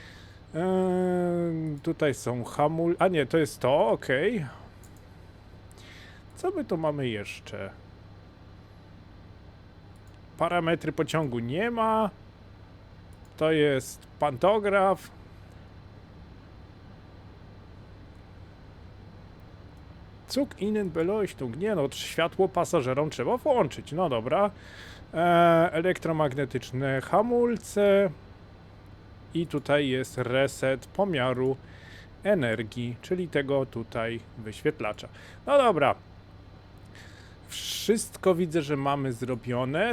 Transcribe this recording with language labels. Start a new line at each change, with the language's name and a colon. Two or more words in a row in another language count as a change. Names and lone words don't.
Polish: Tutaj są hamulce. A nie, to jest to, ok. Co my tu mamy jeszcze? Parametry pociągu nie ma. To jest pantograf.
German: Zug innen Beleuchtung.
Polish: Nie no, światło pasażerom trzeba włączyć. No dobra. Elektromagnetyczne hamulce. I tutaj jest reset pomiaru energii, czyli tego tutaj wyświetlacza. No dobra. Wszystko widzę, że mamy zrobione.